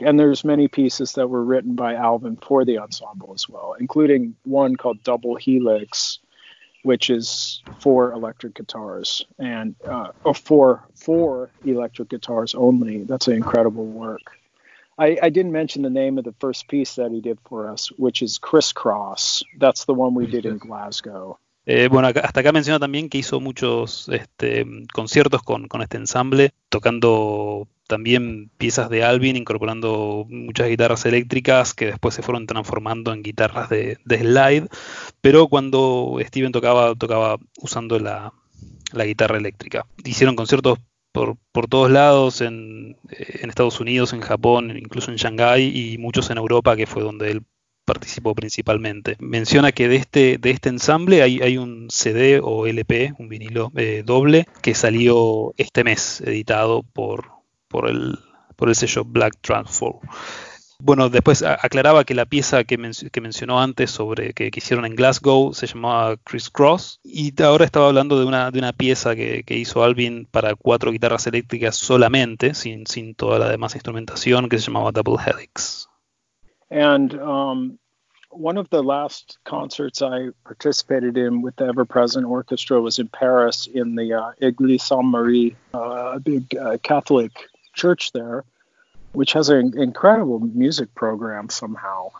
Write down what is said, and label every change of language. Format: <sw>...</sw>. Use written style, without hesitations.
<en>And there's many pieces that were written by Alvin for the ensemble as well, including one called Double Helix, which is four electric guitars, and four electric guitars only. That's an incredible work. I didn't mention the name of the first piece that he did for us, which is Crisscross. That's the one we did in Glasgow.</en> <es>Bueno, hasta acá mencionó también que hizo muchos conciertos con este ensamble, tocando también piezas de Alvin, incorporando muchas guitarras eléctricas que después se fueron transformando en guitarras de slide, pero cuando Steven tocaba usando la guitarra eléctrica. Hicieron conciertos por todos lados, en Estados Unidos, en Japón, incluso en Shanghái, y muchos en Europa, que fue donde él participó principalmente. Menciona que de este ensamble hay un CD o LP, un vinilo doble, que salió este mes, editado por el sello Black Truffle. Bueno, después aclaraba que la pieza que mencionó antes sobre que hicieron en Glasgow se llamaba Crisscross, y ahora estaba hablando de una pieza que hizo Alvin para cuatro guitarras eléctricas solamente, sin toda la demás instrumentación, que se llamaba Double Helix.</es> <en>And one of the last concerts I participated in with the ever-present orchestra was in Paris in the Église Saint-Marie, a big Catholic church there, which has an incredible music program somehow.</en>